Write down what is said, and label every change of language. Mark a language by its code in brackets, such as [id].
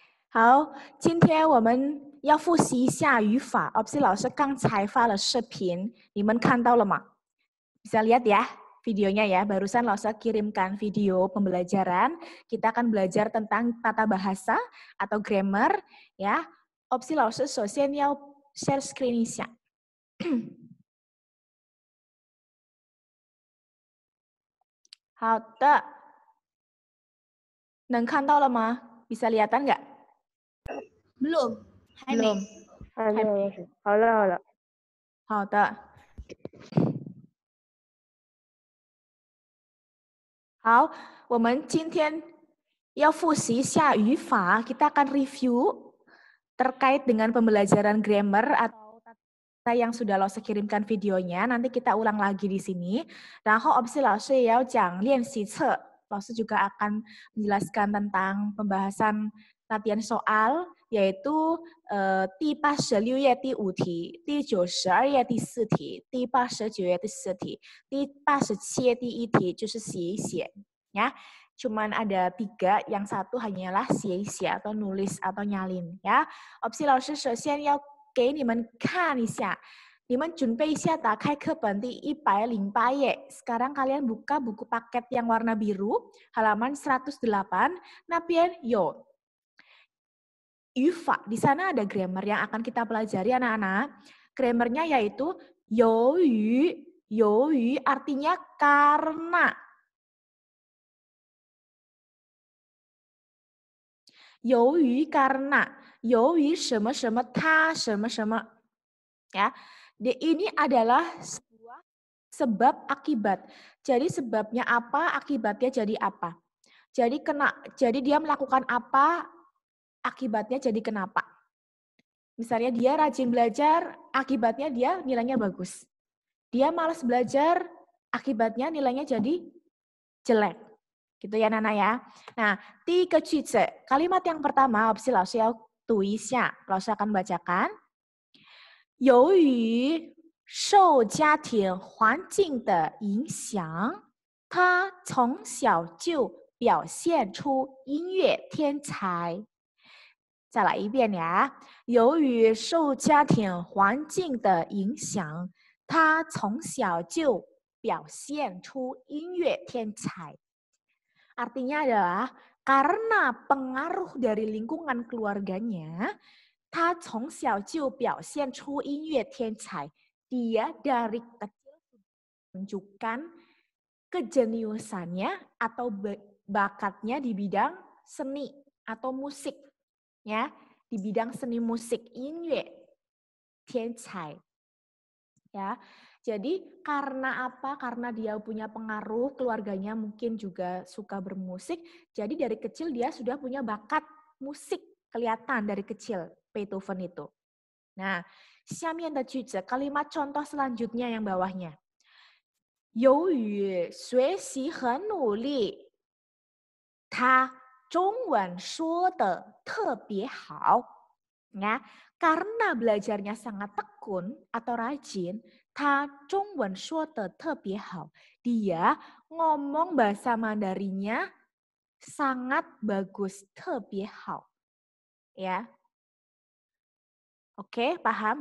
[zh] 好，今天我们要复习一下语法。 Opsi 老师刚才发了视频，你们看到了吗？ [id] Bisa lihat ya videonya ya. Barusan 老师 kirimkan video pembelajaran. Kita akan belajar tentang tata bahasa atau grammar ya. [zh] Opsi 老师首先要 [en] share screen [zh] 一下。好的，能看到了吗？ [id] Bisa kelihatan nggak? Belum. [zh] 还没。 [id] belum. [zh] 还没，好了好了。好的。好，我们今天要复习一下语法， [id] kita akan review terkait dengan pembelajaran grammar atau tata yang sudah 老师 kirimkan videonya. Nanti kita ulang lagi di sini. [zh] 然后 Opsi 老师也要讲练习册， [id] 老师 juga akan menjelaskan tentang pembahasan latihan soal, yaitu [zh] 第86页第5题、第92页第4题、第89页第4题、第87页第1题就是写一写 ya. [id] Cuman ada 3, yang satu hanyalah 写一写 atau nulis atau nyalin ya. [zh] Opsi 老师首先要给你们看一下，你们准备一下打开课本第108页. [id] Sekarang kalian buka buku paket yang warna biru, halaman 108. [zh] 那边有语法, [id] di sana ada grammar yang akan kita pelajari anak-anak. Grammarnya yaitu 由于 artinya karena. [zh] 由于 karena, 由于什么什么它什么什么 ya. [id] Ini adalah sebuah sebab akibat. Jadi sebabnya apa, akibatnya jadi apa. Jadi dia melakukan apa, akibatnya jadi kenapa. Misalnya dia rajin belajar, akibatnya dia nilainya bagus. Dia malas belajar, akibatnya nilainya jadi jelek. Gitu ya Nana ya. Nah, [zh] 第一个句子, [id] kalimat yang pertama, [zh] Opsi 老师要读一下, [id] 老师 akan bacakan. [zh] 由于受家庭环境的影响，他从小就表现出音乐天才。再来一遍呀，由于受家庭环境的影响，他从小就表现出音乐天才。 [id] Artinya adalah karena pengaruh dari lingkungan keluarganya, [zh] 他从小就表现出音乐天才. [id] Dia dari kecil menunjukkan kejeniusannya atau bakatnya di bidang seni atau musik. Ya, di bidang seni musik, 音乐天才. Ya. Jadi karena apa? Karena dia punya pengaruh, keluarganya mungkin juga suka bermusik. Jadi dari kecil dia sudah punya bakat musik, kelihatan dari kecil Beethoven itu. Nah, [zh] 下面的句子, [id] kalimat contoh selanjutnya yang bawahnya. [zh] 由于学习很努力，他中文说得特别好. [id] Ya, karena belajarnya sangat tekun atau rajin, [zh] 他中文说得特别好. [id] Dia ngomong bahasa Mandarinnya sangat bagus, [zh] 特别好. [id] Ya. Oke, paham?